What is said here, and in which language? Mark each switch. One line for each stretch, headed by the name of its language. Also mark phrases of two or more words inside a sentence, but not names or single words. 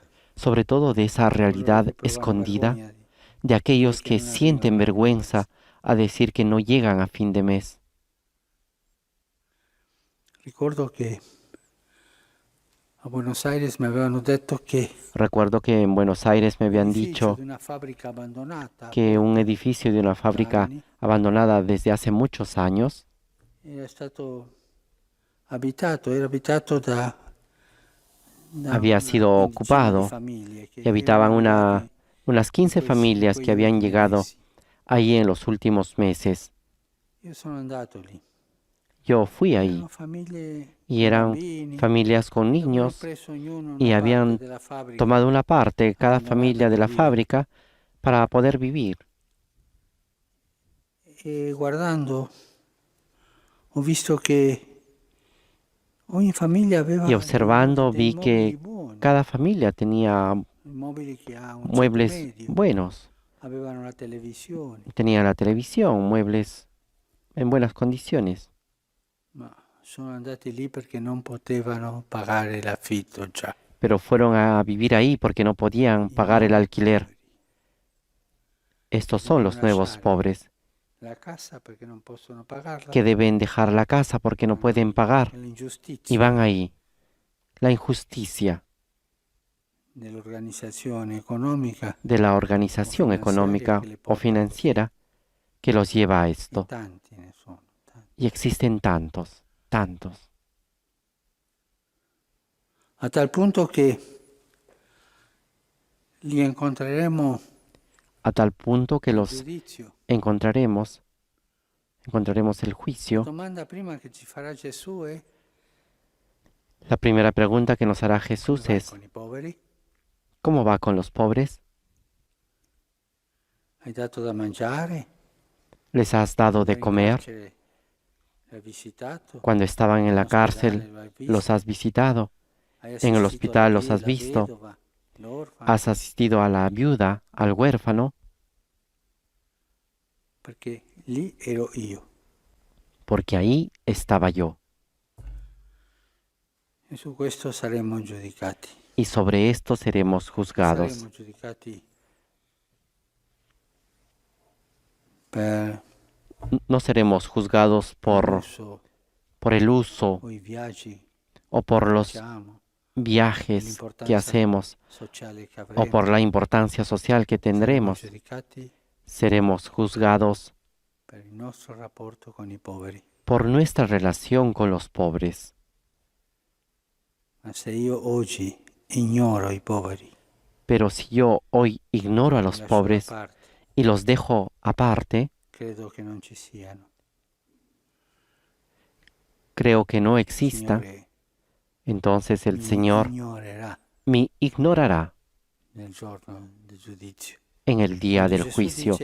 Spanish: sobre todo de esa
Italian: Coloro
Spanish: realidad
Italian: che provano
Spanish: escondida
Italian: vergogna
Spanish: de aquellos
Italian: che
Spanish: que
Italian: non
Spanish: sienten
Italian: arrivano a fin de
Spanish: vergüenza a decir que no llegan a fin de mes.
Italian: Ricordo che a Buenos Aires mi avevano detto che
Spanish: Recuerdo que en Buenos Aires me habían
Italian: l'edificio
Spanish: dicho
Italian: di una fabbrica abbandonata
Spanish: que un edificio de una fábrica
Italian: anni
Spanish: abandonada desde hace muchos años
Italian: era stato abitato, era abitato da
Spanish: había
Italian: una
Spanish: sido
Italian: quindicina di
Spanish: ocupado
Italian: famiglie che
Spanish: y habitaban
Italian: erano arrivate
Spanish: unas 15
Italian: in
Spanish: familias que
Italian: quegli
Spanish: habían
Italian: ultimi
Spanish: llegado
Italian: mesi.
Spanish: ahí en los últimos meses.
Italian: Io sono andato lì.
Spanish: Yo fui ahí
Italian: Erano famiglie
Spanish: y
Italian: con
Spanish: eran
Italian: bambini,
Spanish: familias con
Italian: avevano
Spanish: niños
Italian: preso ognuno
Spanish: y
Italian: una parte
Spanish: habían
Italian: della fabbrica
Spanish: tomado una parte, cada
Italian: abbandonata
Spanish: familia de
Italian: per
Spanish: la
Italian: vivere.
Spanish: fábrica, para poder vivir.
Italian: E guardando ho visto che ogni famiglia aveva
Spanish: Y observando
Italian: dei
Spanish: vi
Italian: mobili
Spanish: que
Italian: buoni,
Spanish: cada familia tenía
Italian: i mobili che ha un ceto
Spanish: muebles
Italian: medio,
Spanish: buenos.
Italian: avevano la televisione,
Spanish: Tenía la televisión, muebles en buenas condiciones.
Italian: ma sono andati lì perché non potevano pagare l'affitto già.
Spanish: Pero fueron a vivir ahí porque no podían
Italian: I
Spanish: pagar el
Italian: nuovi
Spanish: alquiler.
Italian: poveri.
Spanish: Estos son
Italian: Devono
Spanish: los nuevos
Italian: lasciare
Spanish: pobres
Italian: la casa perché non possono pagarla,
Spanish: que deben dejar la casa porque no
Italian: vanno
Spanish: pueden
Italian: lì.
Spanish: pagar
Italian: È
Spanish: y
Italian: l'ingiustizia
Spanish: van ahí. La injusticia
Italian: dell'organizzazione economica
Spanish: de la organización
Italian: finanziaria
Spanish: económica
Italian: che le
Spanish: o
Italian: porta così.
Spanish: financiera que los lleva a
Italian: E
Spanish: esto.
Italian: tanti ne sono, tanti.
Spanish: Y existen tantos, tantos.
Italian: A tal punto che li incontreremo
Spanish: A tal punto que
Italian: al
Spanish: los
Italian: giudizio.
Spanish: encontraremos el
Italian: La
Spanish: juicio.
Italian: domanda prima che ci farà Gesù è:
Spanish: La primera pregunta que nos hará
Italian: come
Spanish: Jesús
Italian: vai
Spanish: es,
Italian: con i poveri?
Spanish: ¿cómo va con los pobres?
Italian: Hai dato da mangiare?
Spanish: ¿Les has dado de
Italian: Eri in
Spanish: comer?
Italian: carcere, l'hai visitato?
Spanish: Cuando estaban en
Italian: In
Spanish: la
Italian: ospedale
Spanish: cárcel,
Italian: lo hai
Spanish: los
Italian: visto?
Spanish: has visitado.
Italian: Hai
Spanish: En el
Italian: assistito
Spanish: hospital los
Italian: alla
Spanish: has visto.
Italian: vedova, l'orfano?
Spanish: Has asistido a la viuda, al huérfano,
Italian: Perché lì ero io.
Spanish: porque ahí estaba yo.
Italian: E su questo saremo giudicati.
Spanish: Y sobre esto seremos juzgados.
Italian: Saremo giudicati per
Spanish: No seremos juzgados por
Italian: l'uso
Spanish: el uso
Italian: o i viaggi
Spanish: o por
Italian: che
Spanish: los
Italian: facciamo,
Spanish: viajes que hacemos o por la importancia social que tendremos, seremos juzgados por nuestra relación con los pobres. Pero si yo hoy ignoro a los pobres y los dejo aparte, creo que no exista, entonces el Señor me ignorará en el día del juicio.